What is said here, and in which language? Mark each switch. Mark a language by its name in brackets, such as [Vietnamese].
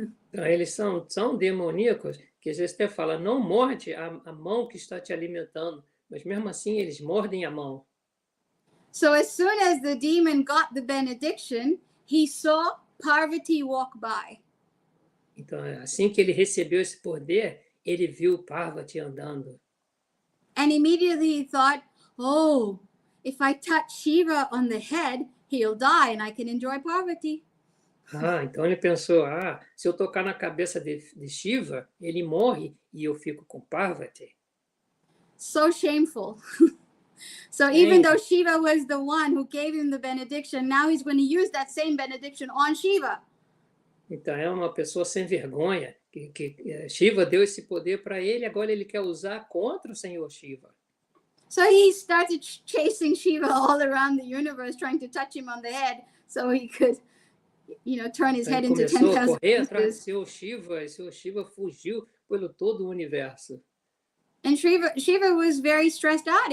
[Portuguese] Então, eles são demoníacos, que às vezes até fala, não morde a mão que está te alimentando, mas mesmo assim eles mordem a mão. [English] So as soon as the demon got the benediction, he saw Parvati walk by. [Portuguese] Então, assim que ele recebeu esse poder, ele viu Parvati andando. [English] And immediately he thought, oh, if I touch Shiva on the head, he'll die and I can enjoy Parvati. [Portuguese] Então ele pensou, se eu tocar na cabeça de Shiva, ele morre e eu fico com Parvati. [English] So shameful. So even though Shiva was the one who gave him the benediction, now he's going to use that same benediction on Shiva. Então é uma pessoa sem vergonha, que Shiva deu esse poder para ele, agora ele quer usar contra o Senhor Shiva. So he started chasing Shiva all around the universe, trying to touch him on the head so he could, turn his head into 10,000 [Portuguese] começou a correr atrás [English] pieces. [Portuguese] do Senhor Shiva, e o Senhor Shiva fugiu pelo todo o universo. [English] And Shiva was very stressed out.